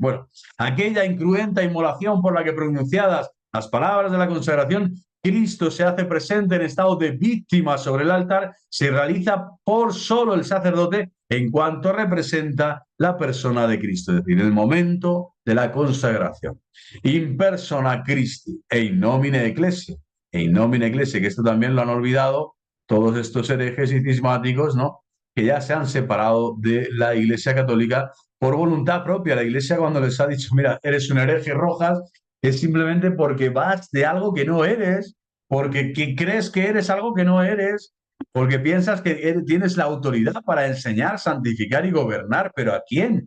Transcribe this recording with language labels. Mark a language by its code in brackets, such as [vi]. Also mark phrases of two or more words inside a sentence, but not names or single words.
[es] Bueno, aquella incruenta inmolación por la que pronunciadas las palabras de la consagración Cristo se hace presente en estado de víctima sobre el altar, se realiza por solo el sacerdote en cuanto representa la persona de Cristo, es decir, el momento de la consagración. [la] In persona Christi e in nomine ecclesia. E in nomine ecclesia, [es] que esto también lo han olvidado todos estos herejes y cismáticos, ¿no? Que ya se han separado de la Iglesia Católica por voluntad propia. La Iglesia cuando les ha dicho, mira, eres un hereje Rojas, es simplemente porque vas de algo que no eres, porque crees que eres algo que no eres, porque piensas que tienes la autoridad para enseñar, santificar y gobernar, pero ¿a quién?